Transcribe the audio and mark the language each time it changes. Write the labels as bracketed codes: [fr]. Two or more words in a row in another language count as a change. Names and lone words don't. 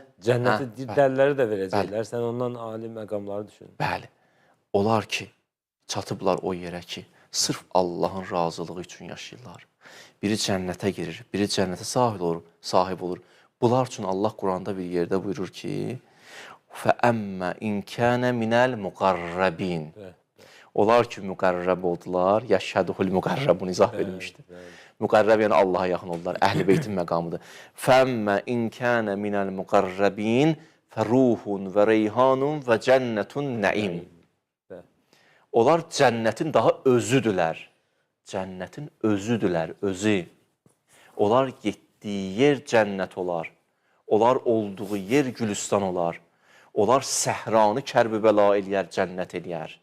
[az] Cənnəti dərləri də verəcəklər. Sən ondan ali məqamları düşün. Bəli. Onlar ki, çatıblar o yerə ki, sırf Allahın razılığı üçün yaşayırlar. Biri cənnətə girir, biri cənnətə sahib olur. Bunlar üçün Allah Quranda bir yerdə buyurur ki, [ar] فَأَمَّا اِنْ كَانَ مِنَ الْمُقَرَّبِينَ. [az] Onlar ki, müqərrəb oldular, [ar] يشهده المقربون [az] izah verilmişdir. Müqərrəb yəni Allaha yaxın oldular, Əhl-i Beytin məqamıdır. [ar] فَأَمَّا اِنْ كَانَ مِنَ الْمُقَرَّبِينَ فَرُوحٌ وَرَيْحَانٌ وَجَنَّةٌ نَعِيمٌ. [az] Onlar cənnətin daha özüdülər. Cənnətin özüdülər, özü. Onlar getdiyi yer cənnət olar. Onlar olduğu yer gülüstan olar. Onlar səhranı kərbibəla eləyər, cənnət eləyər.